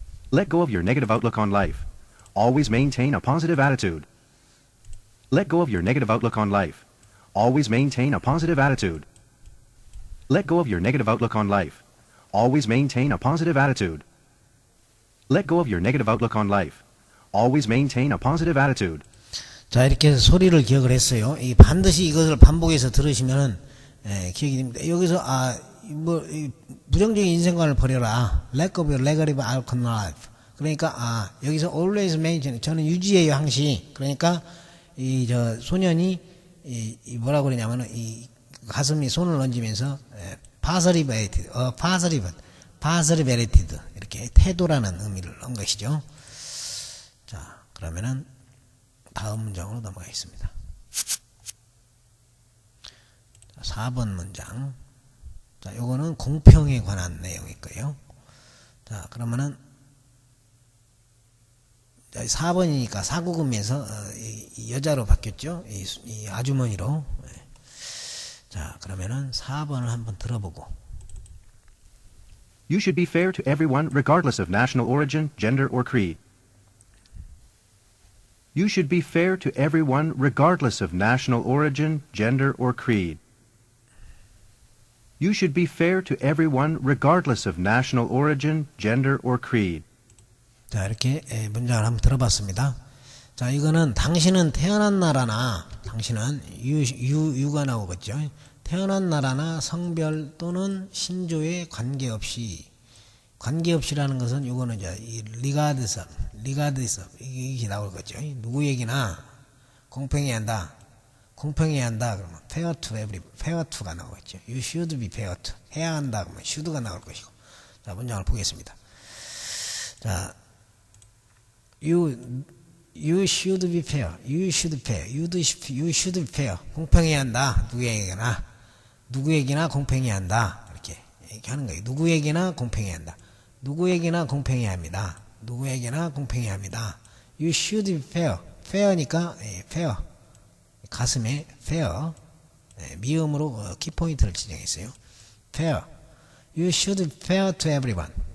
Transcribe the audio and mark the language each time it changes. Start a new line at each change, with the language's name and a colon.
English: Let go of your negative outlook on life. Always maintain a positive attitude. Let go of your negative outlook on life. Always maintain a positive attitude. Let go of your negative outlook on life. Always maintain a positive attitude. Let go of your negative outlook on life. Always maintain a positive attitude.
Korean: 자, 이렇게 해서 소리를 기억을 했어요. 이 반드시 이것을 반복해서 들으시면은 기억이 됩니다. 여기서 이 부정적인 인생관을 버려라.
English: Let go of your negative outlook on life.
Korean: 그러니까 여기서
English: always maintain,
Korean: 저는 유지해요 항시. 그러니까 이 저 소년이 이 뭐라고 그러냐면은 이 가슴에 손을 얹으면서
English: positive attitude, positive attitude
Korean: 이렇게 태도라는 의미를 넣은 것이죠. 자, 그러면은 다음 문장으로 넘어가겠습니다. 4번 문장. 자, 요거는 공평에 관한 내용일 거예요. 자, 그러면은 4번이니까 사구금에서 여자로 바뀌었죠. 이 아주머니로. 자, 그러면은 4번을 한번 들어보고.
English: You should be fair to everyone regardless of national origin, gender, or creed. You should be fair to everyone regardless of national origin, gender, or creed. You should be fair to everyone regardless of national origin, gender, or creed.
Korean: 자, 이렇게 문장을 한번 들어봤습니다. 자, 이거는 당신은 태어난 나라나, 당신은 유가 나오겠죠. 태어난 나라나 성별 또는 신조에 관계없이라는 것은 요거는 이제 이 regardless 이게 나올 거죠. 누구에게나 공평해야 한다. 그러면 fair to fair to가 나오겠죠.
English: You should be fair to
Korean: 해야 한다 그러면 should가 나올 것이고. 자, 문장을 보겠습니다. 자,
English: You should be fair. You should be fair.
Korean: 공평해야 한다. 누구에게나 공평해야 한다. 이렇게 하는 거예요. 누구에게나 공평해야 한다. 누구에게나 공평해야 합니다. 누구에게나 공평해야 합니다.
English: You should be fair. fair니까 fair.
Korean: 가슴에 fair. 미음으로 키포인트를 지정했어요.
English: fair. You should be fair to everyone.